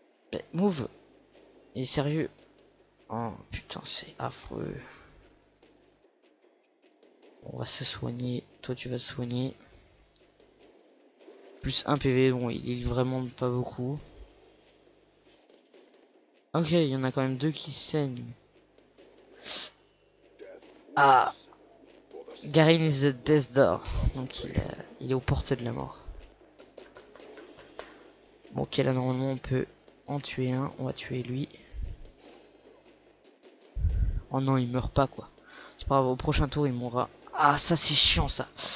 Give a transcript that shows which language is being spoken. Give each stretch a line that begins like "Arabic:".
French: Mais, move. Il est sérieux. Oh, putain, c'est affreux. On va se soigner. Toi, tu vas te soigner. Plus 1 PV, bon, il est vraiment pas beaucoup. Ok, il y en a quand même 2 qui saignent.
English: Ah, Garin is the Death Door.
French: Donc il est aux portes de la mort. Bon, ok, là normalement on peut en tuer un. On va tuer lui. Oh non, il meurt pas quoi. C'est pas grave, au prochain tour il mourra. Ah, ça c'est chiant ça.